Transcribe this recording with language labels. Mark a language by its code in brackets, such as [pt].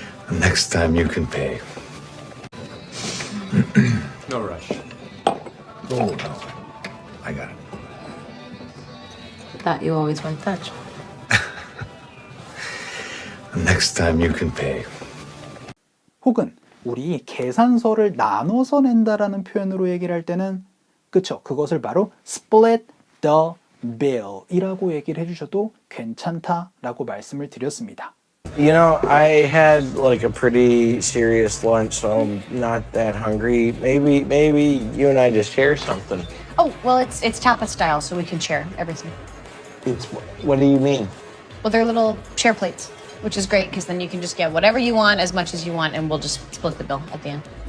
[en] Next time you can pay. No rush. Oh, no. I got it. Thought you always went Dutch. Next time you can pay. [ko] 혹은 우리 계산서를 나눠서 낸다라는 표현으로 얘기를 할 때는 그쵸, 그것을 바로 [en] split the bill [ko] 이라고 얘기를 해주셔도 괜찮다라고 말씀을 드렸습니다. [en] You know, I had like a pretty serious lunch, so I'm not that hungry. Maybe you and I just share something. Oh, well, it's tapas style, so we can share everything. What do you mean? Well, they're little share plates, which is great because then you can just get whatever you want as much as you want, and we'll just split the bill at the end.